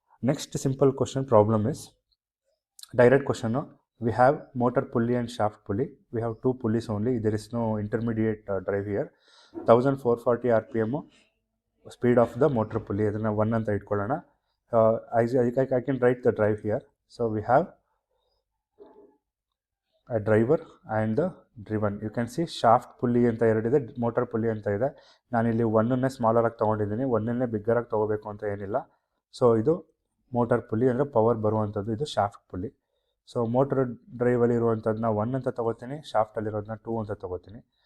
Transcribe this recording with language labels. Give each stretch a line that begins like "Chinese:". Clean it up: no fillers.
English: Next simple question problem is direct question. We have motor pulley and shaft pulley. We have 2 pulleys only. There is no intermediate drive here. 1440 RPM speed of the motor pulley.
Kannada: ಅದನ್ನು 1 ಅಂತ ಇಟ್ಕೊಳ್ಳೋಣ.
English: I can write the drive here. So we have a driver and the driven. You can see
Kannada: shaft pulley ಅಂತ ಎರಡಿದೆ, motor pulley ಅಂತ ಇದೆ. ನಾನಿಲ್ಲಿ ಒಂದನ್ನೇ ಸ್ಮಾಲರಾಗಿ ತೊಗೊಂಡಿದ್ದೀನಿ, ಒಂದನ್ನೇ ಬಿಗ್ಗರಾಗಿ ತೊಗೋಬೇಕು ಅಂತ ಏನಿಲ್ಲ. ಸೊ ಇದು ಮೋಟರ್ ಪುಲ್ಲಿ ಅಂದರೆ ಪವರ್ ಬರುವಂಥದ್ದು, ಇದು ಶಾಫ್ಟ್ ಪುಲ್ಲಿ. ಸೊ ಮೋಟರ್ ಡ್ರೈವಲ್ಲಿ ಇರುವಂಥದ್ದನ್ನ 1 ಅಂತ ತೊಗೋತೀನಿ, ಶಾಫ್ಟಲ್ಲಿರೋದನ್ನ 2 ಅಂತ ತೊಗೋತೀನಿ.